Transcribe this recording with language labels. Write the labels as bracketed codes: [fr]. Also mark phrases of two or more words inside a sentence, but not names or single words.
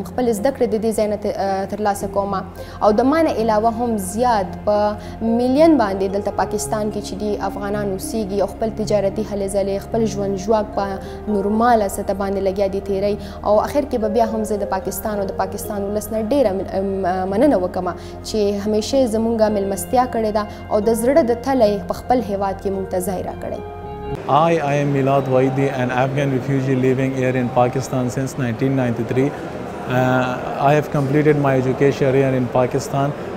[ps] خپل زده کړې د دې ځای نه ترلاسه کوم او د ما نه علاوه هم زیات په میلیون باندې دلته پاکستان کې چې دي افغانان اوسېږي او خپل تجارتي هلې ځلې خپل ژوند ژواک په نورماله سطح باندې لګیا دي تېری او اخر کې به بیا هم زه د پاکستان او د پاکستان ولس نه ډېره مننه وکړم چې همیشه زموږ مېلمستیا کړې ده او د زړه د تله په خپل هیواد کې موږ ته ځای راکړی. [en] I am Milad Waidi, an Afghan refugee living here in Pakistan since 1993. I have completed my education here in Pakistan.